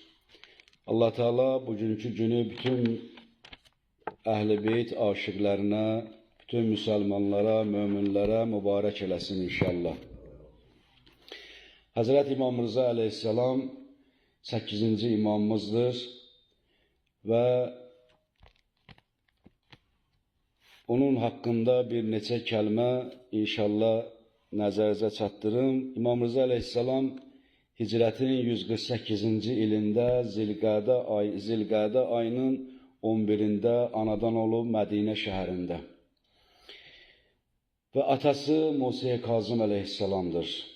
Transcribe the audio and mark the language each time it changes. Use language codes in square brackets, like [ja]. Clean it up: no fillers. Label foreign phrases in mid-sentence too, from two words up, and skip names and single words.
[az] Allah Teala bugünkü günü bütün Əhl-i Beyt aşıqlarına, bütün Müslümanlara, müminlere mübarek eləsin inşallah. [tr] Hazreti İmam Rıza Aleyhisselam 8. imamımızdır ve onun hakkında [az] bir neçə kəlmə inşallah nəzərinizə çatdırım. İmam Rıza Aleyhisselam hicrətin 148-ci ilində Zilqədə ayının 11-də anadan olub Mədinə şəhərində. Və atası Musa Kazım Aleyhisselamdır.